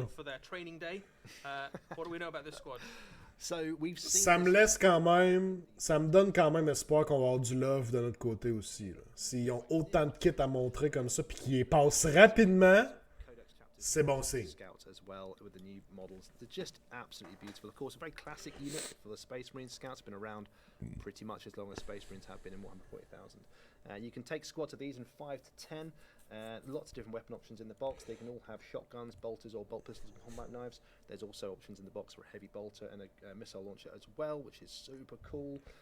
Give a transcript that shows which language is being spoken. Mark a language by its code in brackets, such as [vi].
[en] out for their training day. What do we know about this squad? So we've seen [fr] Ça me laisse quand même, ça me donne quand même espoir qu'on va avoir du love de notre côté aussi. Là. S'ils ont autant de kits à montrer comme ça puis qu'ils les passent rapidement, c'est bon signe. [en] Scouts as well with the new models. They're just absolutely beautiful. Of course, a very classic unit for the Space Marine. Scouts have been around pretty much as long as Space Marines have been in Warhammer 40,000. You can take squads of these in 5 to 10. Lots of different weapon options in the box. They can all have shotguns, bolters, or bolt pistols and combat knives. There's also options in the box for a heavy bolter and a missile launcher as well, which is super cool.